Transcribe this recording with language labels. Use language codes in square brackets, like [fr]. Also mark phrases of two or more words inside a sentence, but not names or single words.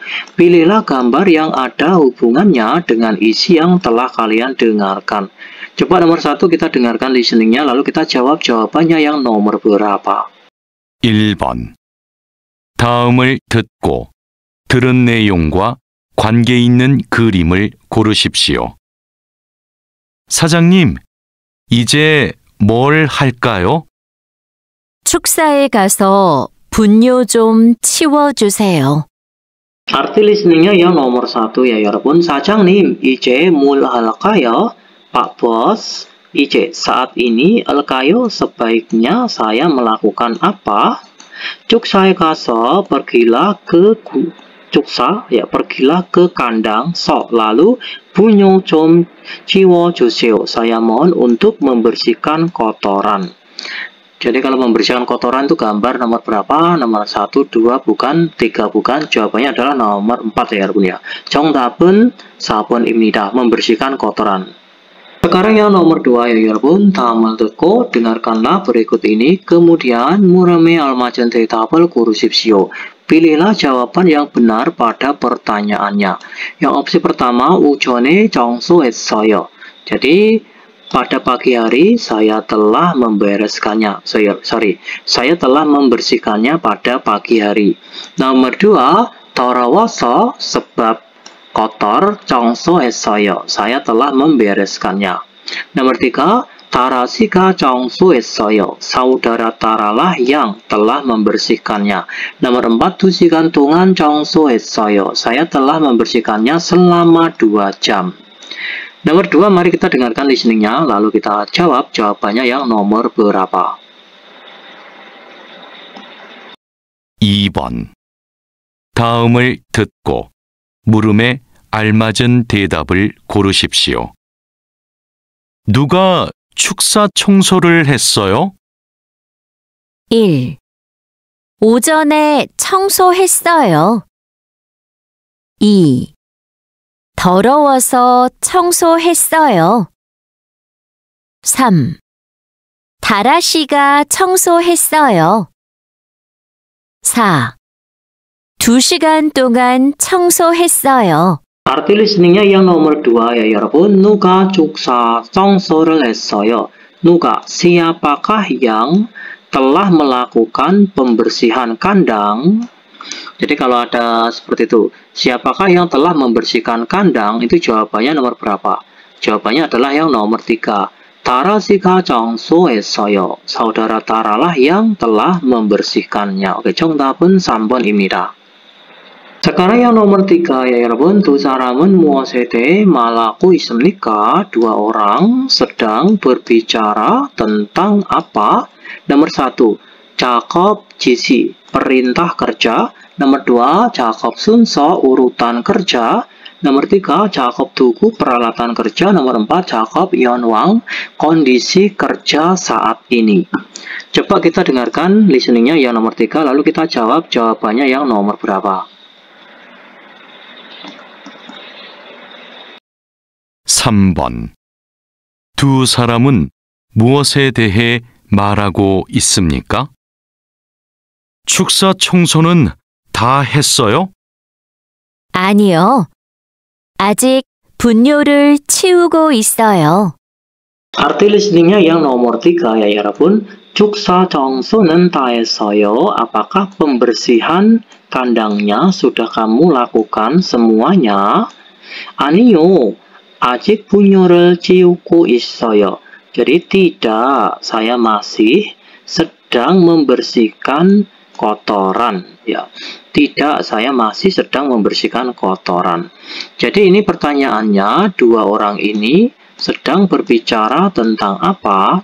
[id] Pilihlah gambar yang ada hubungannya dengan isi yang telah kalian dengarkan. Coba nomor 1 kita dengarkan listeningnya, lalu kita jawab jawabannya yang nomor berapa. [ko] 1번. 다음을 듣고 들은 내용과 관계 있는 그림을 고르십시오. 사장님, 이제 뭘 할까요? 축사에 가서 분뇨 좀 치워주세요. [id] Arti listeningnya yang nomor 1 ya, [ko] 여러분. 사장님, 이제 뭘 할까요? [id] Pak Bos, 이제 saat ini, 할까요? Sebaiknya saya melakukan apa? [ko] 축사에 가서, [id] pergilah ke 축사, ya, pergilah ke kandang. [ko] So, lalu 분뇨 좀 치워주세요. [id] Saya mohon untuk membersihkan kotoran. Jadi kalau membersihkan kotoran itu gambar nomor berapa? Nomor 1, 2, bukan, 3, bukan. Jawabannya adalah nomor 4 ya, 여러분 ya. [ko] 정답은 4번입니다. [id] membersihkan kotoran. Sekarang yang nomor 2 ya, [ko] 여러분. 다음을 듣고 [id] dengarkanlah berikut ini, kemudian [ko] 물음에 알맞은 대답을 고르십시오. [id] Pilihlah jawaban yang benar pada pertanyaannya. Yang opsi pertama, [ko] 오전에 청소했어요. [id] Jadi, pada pagi hari saya telah membereskannya. Saya telah membersihkannya pada pagi hari. Nomor 2, 더러워서 sebab kotor, 청소했어요. Saya telah membereskannya. [ko] Nomor 3, Tara 씨가 청소했어요. [id] Saudara Taralah yang telah membersihkannya. Nomor 4, [ko] 2시간 동안 청소했어요. [id] Saya telah membersihkannya selama 2 jam. Nomor 2, mari kita dengarkan listeningnya, lalu kita jawab jawabannya yang nomor berapa. [ko] 2번. 다음을 듣고 물음에 알맞은 대답을 고르십시오. 누가 축사 청소를 했어요? 1. 오전에 청소했어요. 2. 더러워서 청소했어요. 3. 다라 씨가 청소했어요. 4. 2시간 동안 청소했어요. [id] Arti listeningnya yang nomor 2 ya, [ko] 여러분. 누가 축사 청소를 했어요. 누가, [id] siapakah yang telah melakukan pembersihan kandang. Jadi kalau ada seperti itu, siapakah yang telah membersihkan kandang, itu jawabannya nomor berapa? Jawabannya adalah yang nomor 3. [ko] Tara 씨가 청소했어요. [id] Saudara Taralah yang telah membersihkannya. Oke, [ko] 정답은 3번입니다. [id] Sekarang yang nomor 3 ya, [ko] 여러분. 두 사람은 무엇에 대해 말하고 있습니까? [id] 2 orang sedang berbicara tentang apa? Nomor 1, [ko] 작업 지시, [id] perintah kerja. Nomor 2, [ko] 작업 순서, [id] urutan kerja. Nomor 3, [ko] 작업 도구, [id] peralatan kerja. Nomor 4, [ko] 작업 현황, [id] kondisi kerja saat ini. Coba kita dengarkan listeningnya yang nomor 3, lalu kita jawab jawabannya yang nomor berapa. [ko] 3번. 두 사람은 무엇에 대해 말하고 있습니까? 축사 청소는 다 했어요? 아니요. 아직 분뇨를 치우고 있어요. [id] Arti listeningnya yang nomor 3 ya, [ko] 여러분. 축사 청소는 다 했어요. [id] Apakah pembersihan kandangnya sudah kamu lakukan semuanya? [ko] 아니요. 아직 분뇨를 치우고 있어요. [id] Jadi tidak, saya masih sedang membersihkan kotoran. Ya, tidak, saya masih sedang membersihkan kotoran. Jadi ini pertanyaannya, 2 orang ini sedang berbicara tentang apa?